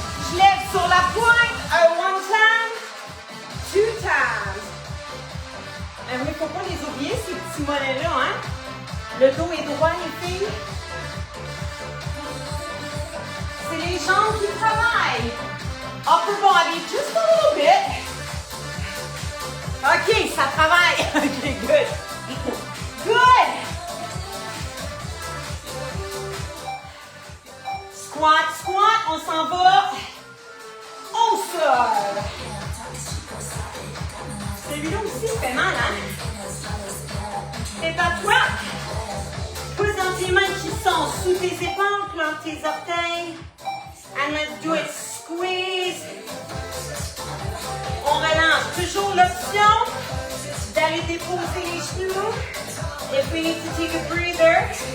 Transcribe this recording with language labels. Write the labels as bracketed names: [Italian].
[French] Je lève sur la pointe, [English] one time, two times. [French] Mais il ne faut pas les oublier, ces petits mollets-là, hein? Le dos est droit, les filles. C'est les jambes qui travaillent. [English] Upper body, just a little bit. OK, [French] ça travaille. [English] OK, good. Good. [French] Squat, squat, on s'en va au sol. Celui-là aussi fait mal, hein? C'est à toi. Pousse dans tes mains qui sont sous tes épaules, plante tes orteils. [English] And let's do it. Squeeze. [French] On relâche. Toujours l'option d'aller déposer les genoux. [English] If we need to take a breather.